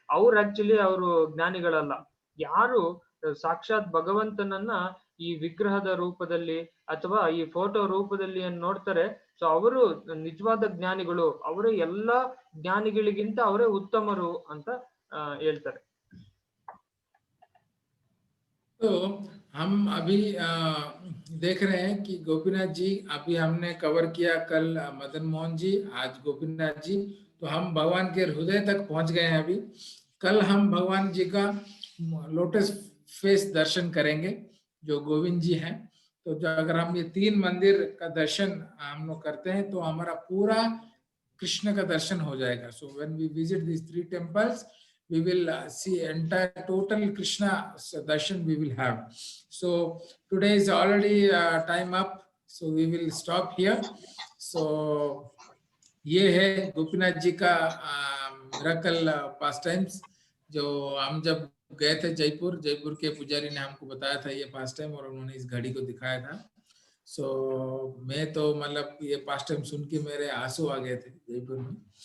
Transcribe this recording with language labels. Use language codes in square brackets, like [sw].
[kn] ಅವ್ರು ಆಕ್ಚುಲಿ ಅವರು ಜ್ಞಾನಿಗಳಲ್ಲ. ಯಾರು ಸಾಕ್ಷಾತ್ ಭಗವಂತನನ್ನ ಈ ವಿಗ್ರಹದ ರೂಪದಲ್ಲಿ ಅಥವಾ ಈ ಫೋಟೋ ರೂಪದಲ್ಲಿ ಏನ್ ನೋಡ್ತಾರೆ, ಸೊ ಅವರು ನಿಜವಾದ ಜ್ಞಾನಿಗಳು, ಅವರೇ ಎಲ್ಲಾ ಜ್ಞಾನಿಗಳಿಗಿಂತ ಅವರೇ ಉತ್ತಮರು ಅಂತ ಹೇಳ್ತಾರೆ. [hi] तो हम अभी देख रहे हैं कि गोपीनाथ जी, अभी हमने कवर किया कल मदन मोहन जी, आज गोपीनाथ जी, तो हम भगवान के हृदय तक पहुंच गए हैं। अभी कल हम भगवान जी का लोटस फेस दर्शन करेंगे जो गोविंद जी हैं। तो अगर हम ये 3 मंदिर का दर्शन हम लोग करते हैं तो हमारा पूरा कृष्ण का दर्शन हो जाएगा। [en] So when we visit this 3 temples we will see entire total Krishna darshan we will have. So today is already time up, so we will stop here. [hi] So ये है गोपीनाथ जी का मिरेकल पास टाइम्स, जो हम जब गए थे जयपुर के पुजारी ने हमको बताया था ये पास टाइम, और उन्होंने इस घड़ी को दिखाया था। सो मैं तो मतलब ये पास टाइम सुन के मेरे आंसू आ गए थे जयपुर में।